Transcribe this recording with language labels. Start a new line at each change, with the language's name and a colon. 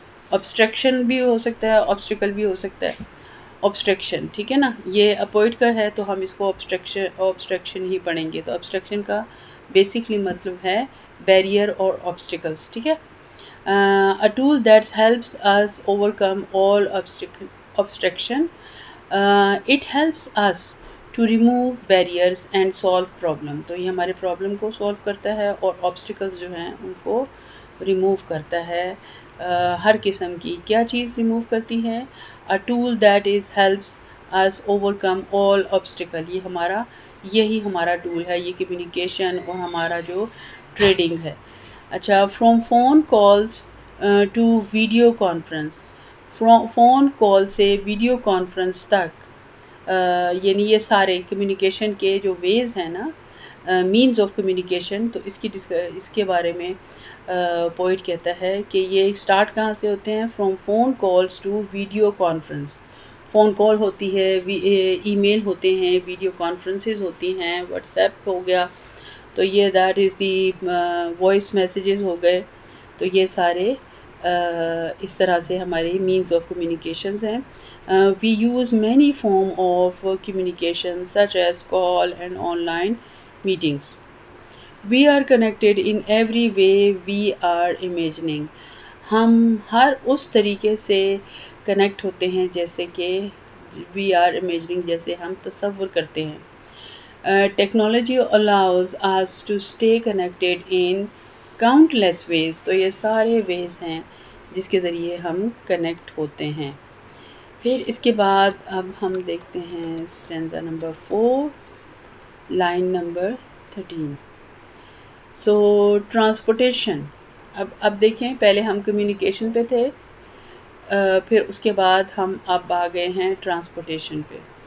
Urdu: obstruction بھی ہو سکتا ہے، obstacle بھی ہو سکتا ہے. obstruction ٹھیک ہے نا. یہ اپوئٹ کا ہے تو ہم اس کو obstruction ہی پڑھیں گے. تو obstruction کا بیسکلی مطلب ہے بیریئر اور obstacles. ٹھیک ہے.
English: a tool that helps us overcome all obstruction. It helps us to remove barriers and solve problem.
Urdu: تو یہ ہمارے پرابلم کو سولو کرتا ہے اور obstacles جو ہیں ان کو ریموو کرتا ہے. ہر قسم کی کیا چیز ریموو کرتی ہے؟
English: a tool that is helps us overcome all obstacle.
Urdu: یہی ہمارا ٹول ہے، یہ کمیونیکیشن اور ہمارا جو ٹریڈنگ ہے. اچھا.
English: from phone calls to
Urdu: video conference. Phone call سے ویڈیو کانفرنس تک، یعنی یہ سارے کمیونیکیشن کے جو ویز ہیں نا، مینز آف کمیونیکیشن، تو اس کے بارے میں پوئٹ کہتا ہے کہ یہ اسٹارٹ کہاں سے ہوتے ہیں؟
English: From phone calls to video conference.
Urdu: Phone call ہوتی ہے، ای میل ہوتے ہیں، ویڈیو کانفرنسز ہوتی ہیں، واٹس ایپ ہو گیا، تو یہ
English: that is the voice messages
Urdu: ہو گئے. تو یہ سارے اس طرح سے ہمارے مینز آف کمیونیکیشنز ہیں.
English: We use many forms of communication such as call and online meetings. We are connected in every way we are imagining.
Urdu: ہم ہر اس طریقے سے کنیکٹ ہوتے ہیں جیسے کہ
English: we are imagining،
Urdu: جیسے ہم تصور کرتے ہیں.
English: Technology allows us to stay connected in countless ways.
Urdu: تو یہ سارے ways ہیں جس کے ذریعے ہم کنیکٹ ہوتے ہیں. پھر اس کے بعد اب ہم دیکھتے ہیں اسٹینزا نمبر 4 لائن نمبر 13. سو ٹرانسپورٹیشن. اب دیکھیں، پہلے ہم کمیونیکیشن پہ تھے، پھر اس کے بعد ہم اب آ گئے ہیں ٹرانسپورٹیشن پہ.